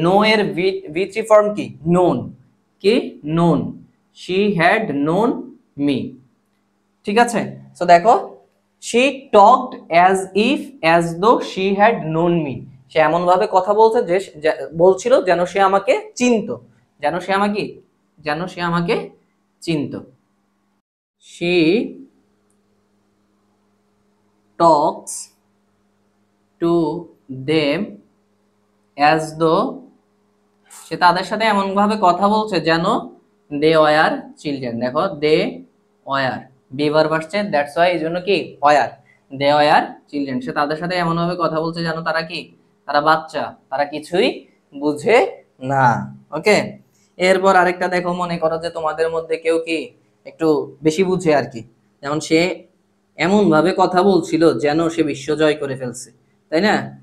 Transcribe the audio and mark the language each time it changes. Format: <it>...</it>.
<en>Know এর V three form কি known, কি known, she had known me.</en> <bn>ঠিক আছে, সো দেখো</bn> <en>she talked as if as though she had known me,</en> <bn>সে এমন ভাবে কথা বলছে যে বলছিল যেন সে আমাকে চিনতো, যেন সে আমাকে, যেন সে আমাকে চিনতো।</bn> <en>she talks to them as though,</en> <bn>সে তাদের সাথে এমন ভাবে কথা বলছে যেন</bn> <en>they were children, দেখো they were, be verb আসছে, that's why,</en> <bn>এই জন্য কি</bn> <en>Were, they were children.</en> <bn>সে তাদের সাথে এমন ভাবে কথা বলছে যেন তারা কি, তারা বাচ্চা, তারা কিছুই বুঝে না। ওকে, এরপর আরেকটা দেখো, মনে করো যে তোমাদের মধ্যে কেউ কি একটু বেশি বুঝে আর কি, যেমন সে এমন ভাবে কথা বলছিল যেন সে বিশ্ব জয় করে ফেলছে, তাই না?</bn>